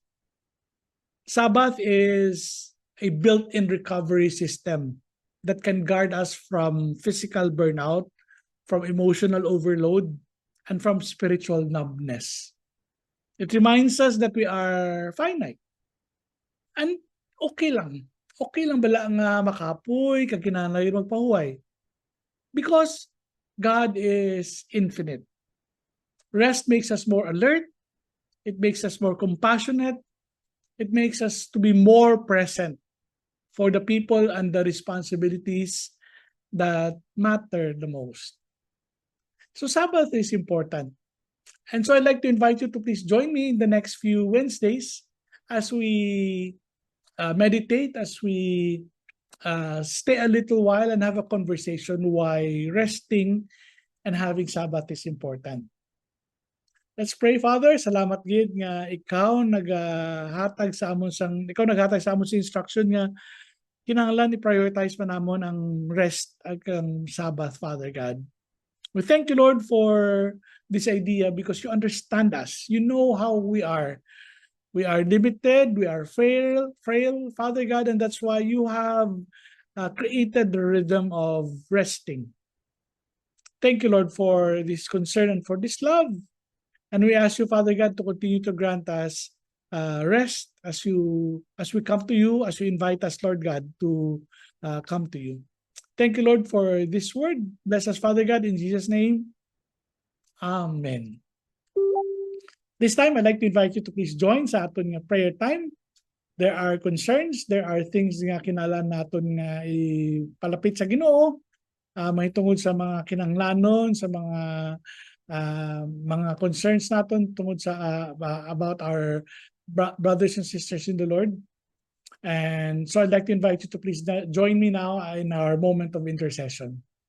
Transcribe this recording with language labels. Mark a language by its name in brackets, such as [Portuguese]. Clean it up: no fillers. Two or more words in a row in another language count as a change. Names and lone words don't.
[English] Sabbath is a built-in recovery system that can guard us from physical burnout, from emotional overload, and from spiritual numbness. It reminds us that we are finite. [Hiligaynon] And okay lang bala nga makapoy, kaginanay magpahuway. [English] Because God is infinite. Rest makes us more alert. It makes us more compassionate. It makes us to be more present for the people and the responsibilities that matter the most. So Sabbath is important. And so I'd like to invite you to please join me in the next few Wednesdays as we meditate, as we stay a little while and have a conversation why resting and having Sabbath is important. Let's pray, Father. [Hiligaynon] Salamat gid nga ikaw naghatag sa amon sa instruction nga kinahanglan i-prioritize pa namon ang rest ag ang Sabbath, [English] Father God. We thank you, Lord, for this idea because you understand us. You know how we are. We are limited, we are frail, Father God, and that's why you have created the rhythm of resting. Thank you, Lord, for this concern and for this love. And we ask you, Father God, to continue to grant us rest as we come to you, as you invite us, Lord God, to come to you. Thank you, Lord, for this word. Bless us, Father God, in Jesus' name. Amen. This time, I'd like to invite you to please join [Hiligaynon] sa aton nga [English] prayer time. There are concerns, there are things [Hiligaynon] nga kinahanglan naton nga ipalapit sa Ginoo, mahitungod sa mga kinahanglanon, sa mga concerns naton tungod sa [English] about our brothers and sisters in the Lord. And so I'd like to invite you to please join me now in our moment of intercession.